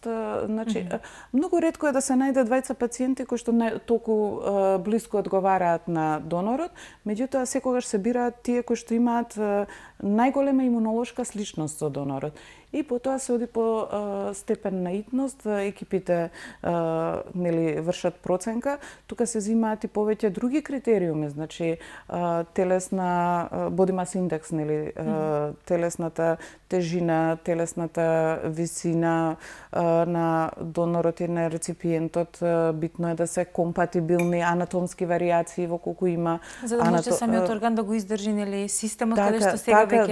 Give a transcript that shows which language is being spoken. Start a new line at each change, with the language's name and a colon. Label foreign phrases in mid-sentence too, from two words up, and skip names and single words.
Macedonian: Значи, многу ретко е да се најде двајца пациенти кои што толку блиску одговараат на донорот, меѓутоа секогаш се бираат тие кои што имаат најголема имунолошка сличност со донорот. И потоа се оди по степен на итност, екипите нели вршат проценка, тука се зимаат и повеќе други критериуми, значи телесна
English: body mass index,
Macedonian: нели телесната тежина, телесната висина на донорот и на реципиентот, битно е да се компатибилни, анатомски варијации во колку има. За да може самиот орган да го издржи, нели, системот каде што сега веќе